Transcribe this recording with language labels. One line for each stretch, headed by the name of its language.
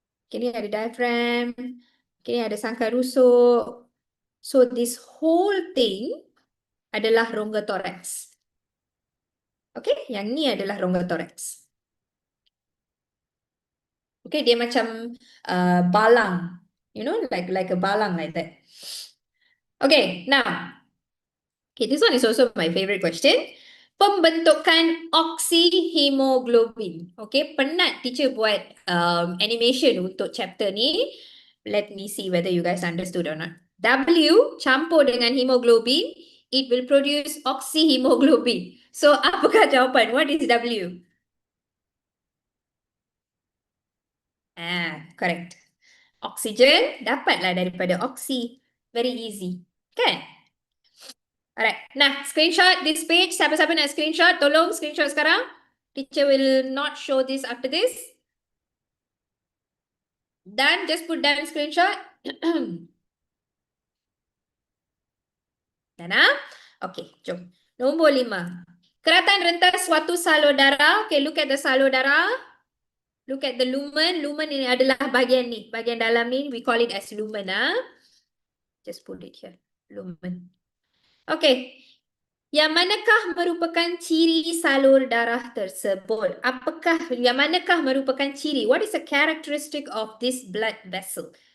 Malay: Kini ada diaphragm. Kini ada sangkar rusuk.
English: So this whole thing
Malay: adalah rongga thorax. Okay, yang ni adalah rongga thorax. Okay, dia macam balang.
English: You know, like a balang like that. Okay, now. Okay, this one is also my favorite question.
Malay: Pembentukan oksihemoglobin. Okay, penat teacher buat animation untuk chapter ni.
English: Let me see whether you guys understood or not. W
Malay: campur dengan
English: hemoglobin, it will produce oksihemoglobin. So,
Malay: apakah jawapan?
English: What is W? Correct.
Malay: Oksigen dapatlah daripada oksi.
English: Very easy. Kan? Alright. Nah, screenshot this page.
Malay: Siapa-siapa nak screenshot, tolong screenshot sekarang.
English: Teacher will not show this after this. Done. Just put down screenshot.
Malay: Dana? Okay, jom. Nombor 5. Keratan rentas suatu salur darah.
English: Okay, look at the salur darah. Look at the lumen.
Malay: Lumen ini adalah bahagian ni. Bahagian dalam ni,
English: we call it as lumen. Just put it here. Lumen. Okay.
Malay: Yang manakah merupakan ciri salur darah tersebut? Yang manakah merupakan ciri?
English: What is the characteristic of this blood vessel?